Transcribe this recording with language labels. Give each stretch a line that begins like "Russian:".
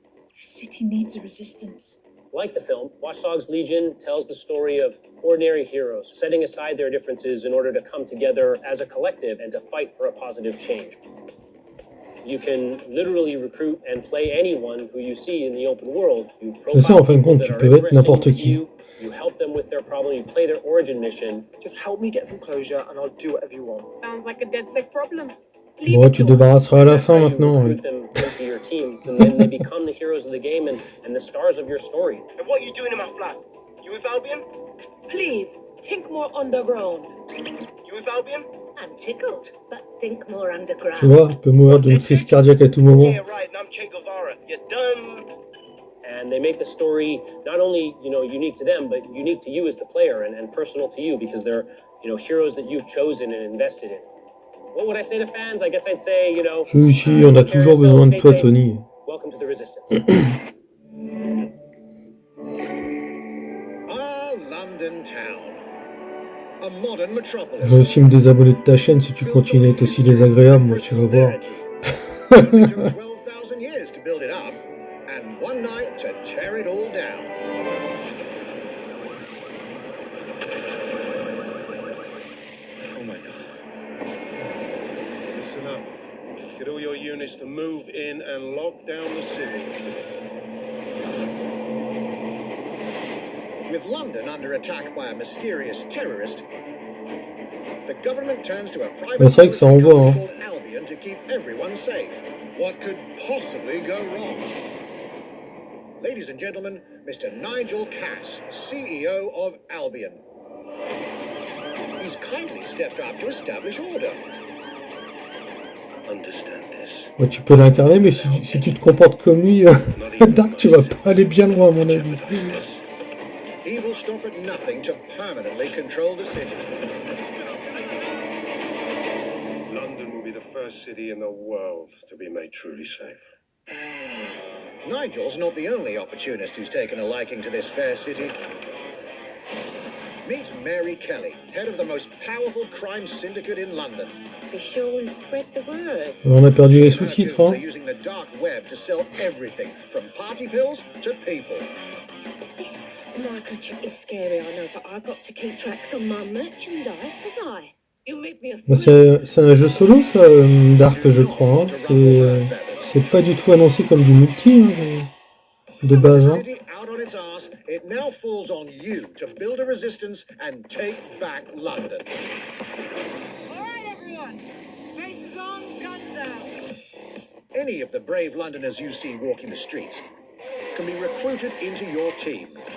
English: The city needs a resistance. Like the film, Watch Dogs Legion tells the story of ordinary heroes setting aside their differences in order to come together as a collective and to fight for a positive change. You can literally recruit and play anyone who you see in the open world.
French: C'est ça, en fin de compte, tu peux être n'importe qui.
English: You help them with their problem, you play their origin mission. Just help me get some closure and I'll do whatever you want. Sounds like a dead sick problem.
French: Bon, tu te débarrasseras à la fin maintenant.
English: Recruit them into your team, and then they become the heroes of the game and the stars of your story. And what are you doing in my flat? You with Albion? Please, think more underground. You with Albion? I'm tickled, but think more underground.
French: Tu vois, il peut mourir d'une crise cardiaque à tout moment.
English: Yeah, right, and I'm Che Guevara. You're done. And they make the story not only, unique to them, but unique to you as the player and personal to you because they're, heroes that you've chosen and invested in. What would I say to fans? I guess I'd say,
French: Si, on a toujours besoin de toi, Tony.
English: Welcome to the resistance. Our London town. A modern metropolis.
French: Je vais aussi me désabonner de ta chaîne si tu continues à être aussi désagréable, moi, tu vas voir.
English: It took 12,000 years to build it up, and one night to tear it all down. Oh my God. Listen up. Get all your units to move in and lock down the city. With London under attack by a mysterious terrorist, the government turns to a private
French: c'est vrai que ça envoie, hein.
English: called Albion to keep everyone safe. What could possibly go wrong? Ladies and gentlemen, Mr. Nigel Cass, CEO of Albion. He's kindly stepped up to establish order. Understand this. Ouais, tu peux l'incarner, mais si tu te comportes comme lui, Dark, tu vas pas aller bien loin, à mon avis. He will stop at nothing to permanently control the city. London will be the first city in the world to be made truly safe. Nigel's not the only opportunist who's taken a liking to this fair city. Meet Mary Kelly, head of the most powerful crime syndicate in London. Be sure and spread the word.
French: On a perdu les sous-titres, hein.
English: They're using the dark web to sell everything from party pills to people. This microchip is scary, I know, but I've got to keep tracks on my merchandise, don't I? You make me a
French: C'est un jeu solo, ça, Dark, je crois. Hein. C'est pas du tout annoncé comme du multi, hein, de base. Hein.
English: Out on its arse, it now falls on you to build a resistance and take back London. All right, everyone. Faces on, guns out. Any of the brave Londoners you see walking the streets can be recruited into your team.